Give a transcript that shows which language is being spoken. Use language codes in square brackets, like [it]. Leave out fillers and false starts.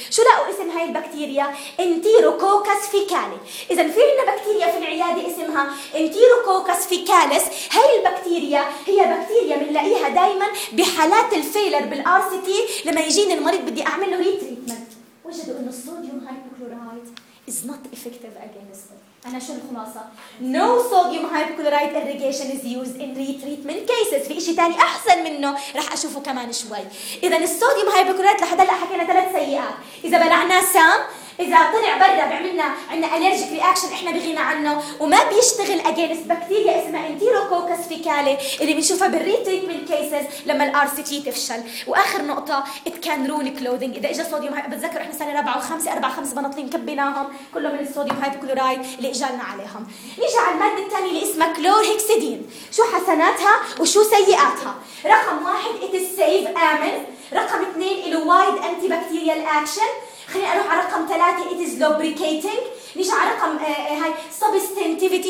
[ar] شو لقوا اسم هاي البكتيريا؟ انتيروكوكس فيكالي. اذا في عندنا بكتيريا في العياده اسمها انتيروكوكس فيكاليس. هاي البكتيريا هي بكتيريا بنلاقيها دائما بحالات الفيلر بالار سي تي لما يجيني المريض بدي اعمل له ريتريتمنت. وجدوا انه الصوديوم هايبوكلورايت [en] is not effective against it. [ar] أنا شو الخلاصة؟ [en] No sodium hypochlorite irrigation is used in retreatment cases. [ar] في إشي تاني أحسن منه رح أشوفه كمان شوي. إذا الصوديوم هايبوكلورايت لحد هلا حكينا ثلاث سيئات، إذا بلعناه سام، إذا طلع برا بعملنا عندنا [en] allergic reaction [ar] إحنا بغينا عنه وما بيشتغل against بكتيريا اسمها Enterococcus faecalis اللي بنشوفها بالretreatment cases لما الار سي تي تفشل. وآخر نقطة [en] it can ruin clothing. [ar] إذا إجا صوديوم بتذكر إحنا سنة 4 و5 بناطلين كبيناهم كله من الصوديوم هايبوكلورايت اللي إجالنا عليهم. نيجي على المادة التانية اللي اسمها كلورهيكسيدين، شو حسناتها وشو سيئاتها؟ رقم واحد [en] it is safe [ar] آمن، رقم اثنين إلو وايد أنتي بكتيريال أكشن، خليني أروح على رقم ثلاثة [en] it is lubricating، [ar] نيجي على رقم هاي substantivity.